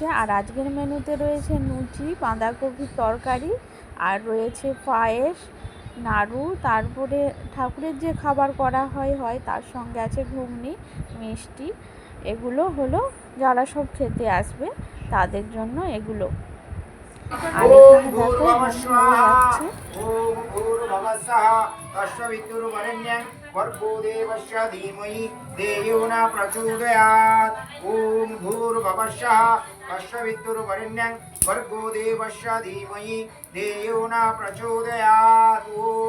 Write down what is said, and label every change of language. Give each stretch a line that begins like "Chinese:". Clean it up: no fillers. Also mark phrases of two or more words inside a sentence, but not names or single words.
Bangla: আর আজকের মেনুতে রয়েছে লুচি, বাঁধাকপির তরকারি, আর রয়েছে পায়েস, নাড়ু, তারপরে ঠাকুরের যে খাবার করা হয় তার সঙ্গে আছে ঘুগনি, মিষ্টি। এগুলো হলো যারা সব খেতে আসবে তাদের জন্য এগুলো। আর এখানে দেখো হোম হয়ে যাচ্ছে।
Sanskrit: भर्गो देवस्य धीमहि धियो न प्रचोदयात्। ॐ भूर्भुवस्सुः तत्सवितुर्वरेण्यं भर्गो देवस्य धीमहि धियो न प्रचोदयात्।